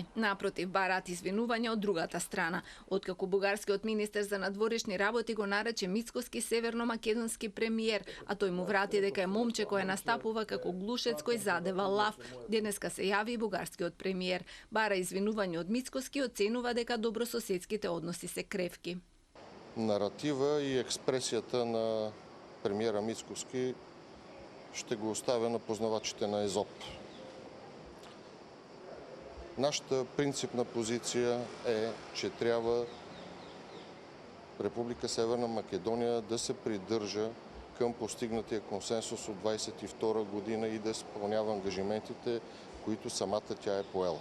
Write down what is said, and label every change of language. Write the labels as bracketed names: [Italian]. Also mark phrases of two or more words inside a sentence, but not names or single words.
[Macedonian] Напротив, бараат извинувања од другата страна. Откако бугарскиот министер за надворешни работи го нарече Мицкоски северно-македонски премиер, а тој му врати дека е момче кој настапува како глушец кој задева лав, денеска се јави и бугарскиот премиер. Бара извинување од Мицкоски и оценува дека добрососедските односи се кревки. [Bulgarian] Наратива и експресијата на премиера Мицкоски ще го оставя на познавачите на Езоп. Нашата принципна позиция е, че трябва Република Северна Македония да се придържа към постигнатия консенсус от 22 година и да изпълнява ангажиментите, които самата тя е поела.